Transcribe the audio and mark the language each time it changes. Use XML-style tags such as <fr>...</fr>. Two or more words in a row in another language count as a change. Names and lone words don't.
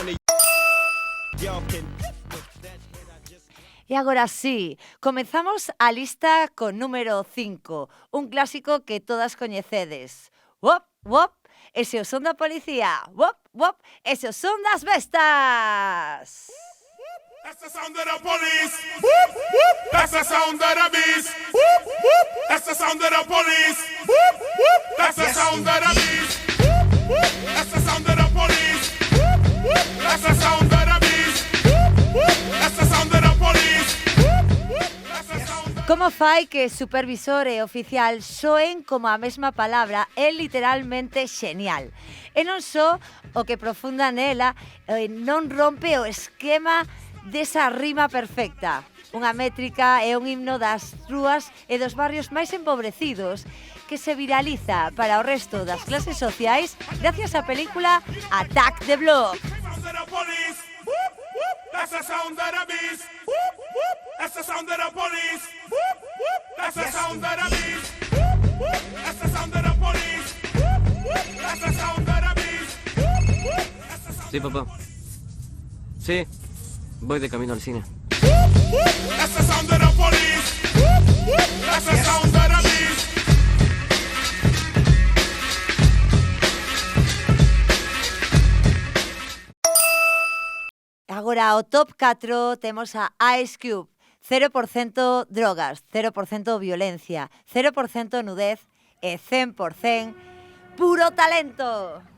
<gl>E agora sí, comezamos a lista con número 5, un clásico que todas coñecedes. Wop, wop, ese o son da policía. Wop, wop, ese o son das bestas.</gl> <en>That's the sound of the police. Whoop, whoop. That's the sound of the beast. Whoop, whoop. That's the sound of the police. Whoop, whoop. That's the sound of the beast. Whoop, whoop. That's the sound of the police. Whoop, whoop. That's the sound of the beast. Whoop, whoop. That's the sound of the police. Whoop, whoop. That's the sound.</en> <gl>Como fai que supervisor e oficial soen como a mesma palabra é literalmente xenial. E non só o que profunda nela non rompe o esquema desa rima perfecta. Unha métrica e un himno das rúas e dos barrios máis empobrecidos que se viraliza para o resto das clases sociais gracias á película Attack the Block.</gl> <en>That's the sound of the beast. Whoop, whoop. That's the sound of the police. Whoop, whoop. That's the sound of the beast. Whoop, whoop. That's the sound of the police. Whoop, whoop. That's the sound of the beast. Whoop, whoop.</en> <es>Sí, papá. Sí, voy de camino al cine.</es> <en>Whoop, whoop. That's the sound of the police. Whoop, whoop. That's the sound of the beast.</en> <gl>Agora, o top 4 temos a Ice Cube. 0% drogas, 0% violencia, 0% nudez e 100% puro talento.</gl>